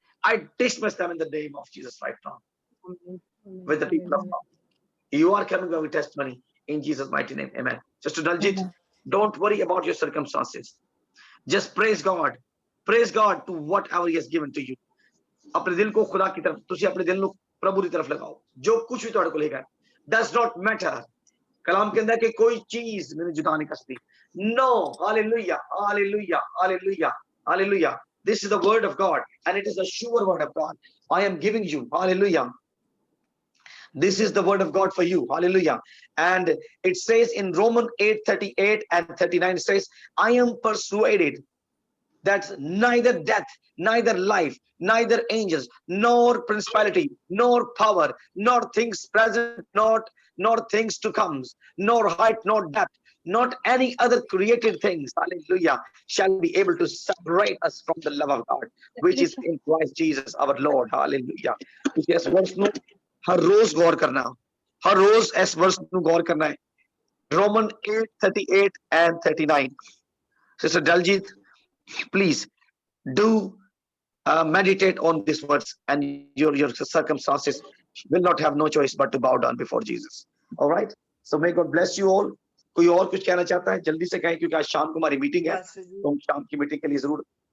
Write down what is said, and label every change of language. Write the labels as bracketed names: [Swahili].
[English] I dismiss them in the name of Jesus right now with the people of God. You are coming with testimony in Jesus' mighty name. Amen. Just to indulge it, don't worry about your circumstances. Just praise God. Praise God to whatever He has given to you. [Hindi] अपने दिल को खुदा की तरफ, तुसी अपने दिल को प्रभु की तरफ लगाओ. जो कुछ भी तुहाडे को लेगा, [English] does not matter. [Hindi] कलाम के अंदर कि कोई चीज मैंने जुदा नहीं कर सकती. [English] No. Hallelujah. Hallelujah. Hallelujah. Hallelujah. This is the word of God, and it is a sure word of God. I am giving you. Hallelujah. This is the word of God for you. Hallelujah. And it says in Romans 8:38 and 39, it says, I am persuaded that neither death, neither life, neither angels, nor principality, nor power, nor things present, nor things to come, nor height, nor depth, not any other created things, hallelujah, shall be able to separate us from the love of God, which is in Christ Jesus our Lord, hallelujah. [Hindi] तो इस वर्ष में हर रोज गौर करना, हर रोज इस वर्ष में गौर करना है. [English] Roman 8:38 and 39. Sister Daljit, please do meditate on these words, and your circumstances will not have no choice but to bow down before Jesus. All right. So may God bless you all. [Hindi] कोई और कुछ कहना चाहता है जल्दी से कहें, क्योंकि आज शाम को हमारी मीटिंग है, तो हम शाम की मीटिंग के लिए जरूर